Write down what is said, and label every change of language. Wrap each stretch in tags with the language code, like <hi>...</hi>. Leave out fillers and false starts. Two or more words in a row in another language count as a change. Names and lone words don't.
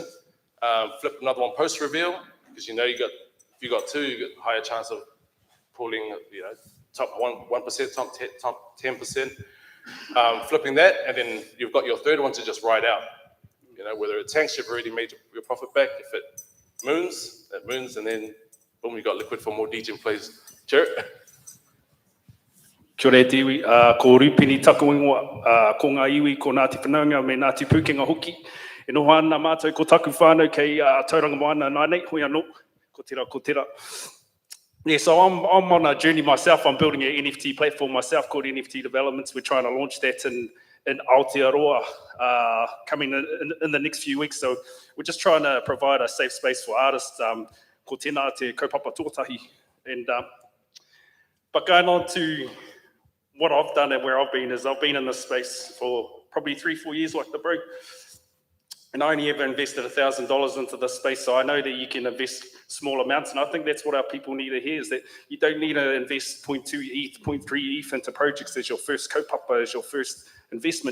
<en>Flip another one post-reveal, because you know if you got 2, you got a higher chance of pulling, you know, top 1%, top 10%. Flipping that, and then you've got your third one to just ride out. You know, whether it tanks, you've already made your profit back. If it it moons, and then boom, we got liquid for more DJing plays. Sure.</en> <mi>Kia ora te iwi, ko Rupini taku ingoa, ko ngā iwi, ko Ngāti Whanaunga, me Ngāti Pukenga hoki. E noho ana mātou ko taku whānau kei tauranga moana nānei, hui anō, ko tera, ko tera.</mi> <en>Yeah, so I'm on a journey myself. I'm building an NFT platform myself called NFT Developments. We're trying to launch that in Aotearoa coming in the next few weeks. So we're just trying to provide a safe space for artists.</en> <mi>Ko tēnā te kaupapa tuatahi.</mi> <en>But going on to what I've done and where I've been is I've been in this space for probably 3-4 years like the bro. And I only ever invested $1,000 into this space, so I know that you can invest small amounts, and I think that's what our people need to hear, is that you don't need to invest 0.2 ETH, 0.3 ETH into projects as your first kaupapa, as your first investment.</en>